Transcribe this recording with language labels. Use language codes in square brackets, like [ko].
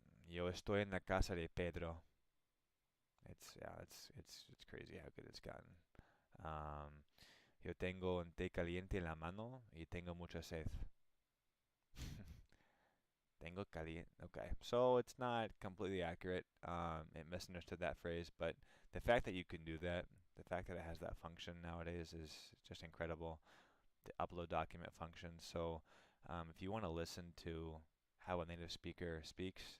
[es] Yo estoy en la casa de Pedro. [en] It's crazy how good it's gotten. [es] Um, yo tengo un té caliente en la mano y tengo mucha sed. Tengo caliente. [en] Okay, so it's not completely accurate. It misunderstood that phrase, but the fact that you can do that, the fact that it has that function nowadays is just incredible. The upload document function. So if you want to listen to how a native speaker speaks,